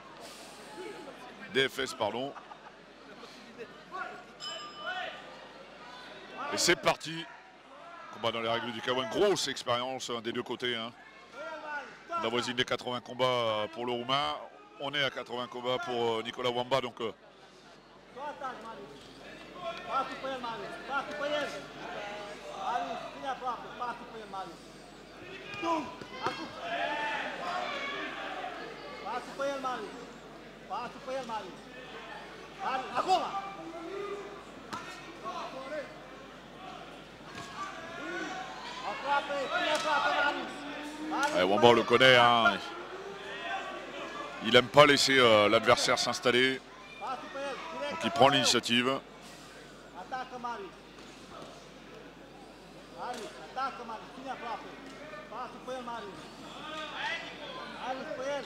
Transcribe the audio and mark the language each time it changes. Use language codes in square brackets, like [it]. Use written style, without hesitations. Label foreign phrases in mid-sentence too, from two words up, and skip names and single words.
[fr] DFS, pardon. Et c'est parti. Combat dans les règles du K1. Grosse expérience des deux côtés. On avoisine les 80 combats pour le Roumain. On est à 80 combats pour Nicolas Wamba. Donc, [pt] Passo para ele, Mário. Mário, agora! [fr] Wamba, on le connaît. Il n'aime pas laisser l'adversaire s'installer. Donc il prend l'initiative. [pt] Ataca, Mário. Mário, ataca, Mário. Tinha própria. Passo para ele, Mário. Mário, para ele.